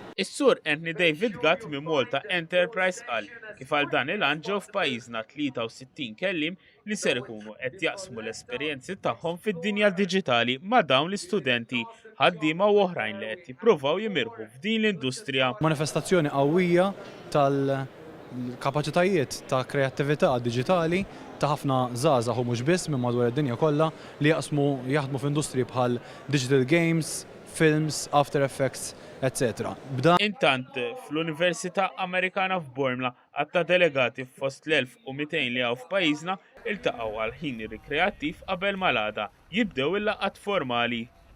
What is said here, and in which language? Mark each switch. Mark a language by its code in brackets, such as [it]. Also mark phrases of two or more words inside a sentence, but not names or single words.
[mt] Is-Sur Anthony David Gatt minn Malta Enterprise qal kif għal dan il-għan ġew f'pajjiżna 63 kelliem li ser ikunu qed jaqsmu l-esperjenzi tagħhom fid-dinja diġitali ma' dawn l-istudenti ħaddiema u oħrajn li qed jippruvaw jimirħu f'din l-industrija. Manifestazzjoni qawwija tal-kapaċitajiet ta' kreattività diġitali ta' ħafna żgħażagħ u mhux biss minn madwar id-dinja kollha li jaħdmu f'industriji bħal [en] digital games, [mt] films, After Effects, etc. Intant fl-Università Amerikana f'Bormla għatta delegati fost l-1200 li għaw f'pajjiżna iltaqgħu għal ħin rikreattiv qabel malada jibdew il-laqgħat formali.